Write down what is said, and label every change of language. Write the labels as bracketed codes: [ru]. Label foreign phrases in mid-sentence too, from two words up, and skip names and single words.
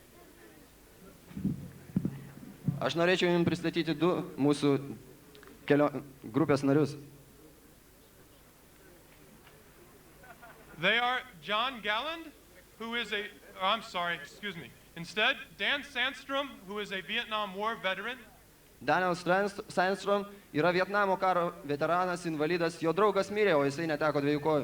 [lt] Aš norėčiau jums pristatyti 2 mūsų grupės narius. [en] They are John Galland, instead, Dan Sandstrom, who is a Vietnam War veteran. [lt] Daniel Sandstrom yra Vietnamo karo veteranas, invalidas, jo draugas mirė, o jisai neteko 2 kojų.